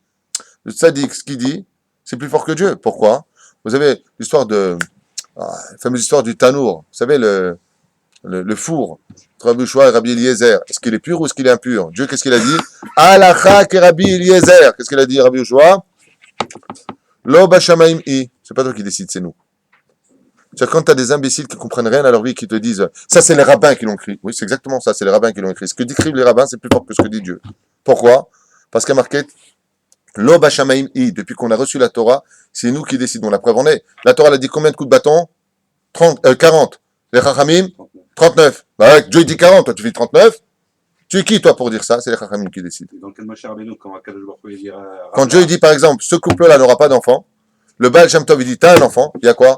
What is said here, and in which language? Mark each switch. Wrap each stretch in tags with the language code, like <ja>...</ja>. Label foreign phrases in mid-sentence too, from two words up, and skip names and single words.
<fr>Le tzaddik, ce qu'il dit, c'est plus fort que Dieu. Pourquoi? Vous avez l'histoire la fameuse histoire du tanour. Vous savez, le four entre Rabbi Yoshua et Rabbi Eliezer. Est-ce qu'il est pur ou est-ce qu'il est impur? Dieu, qu'est-ce qu'il a dit?</fr> <he>הלכה כ רבי אליעזר.</he> <fr>Qu'est-ce qu'il a dit, Rabbi Yoshua?</fr> <he>לא בשמים היא.</he> <fr>C'est pas toi qui décide, c'est nous. C'est-à-dire quand tu as des imbéciles qui comprennent rien à leur vie, qui te disent, ça c'est les rabbins qui l'ont écrit. Oui, c'est exactement ça, c'est les rabbins qui l'ont écrit. Ce que décrivent les rabbins, c'est plus fort que ce que dit Dieu. Pourquoi? Parce qu'il y a marqué,</fr> <he>לא בשמים היא.</he> <fr>Depuis qu'on a reçu la Torah, c'est nous qui décidons. La preuve en est. La Torah, elle a dit combien de coups de bâton? 40. Les Chachamim? 39. Bah ouais, Dieu dit 40, toi tu fais 39. Tu es qui toi pour dire ça? C'est les Chachamim qui décident. Dans quel Moshe Rabbeinu, quand</fr> <he>הקדוש ברוך הוא</he> <fr>dit. Quand Dieu dit par exemple, ce couple-là n'aura pas d'enfant, le Baal Shem Tov il dit, t'as un enfant, il y a quoi?</fr>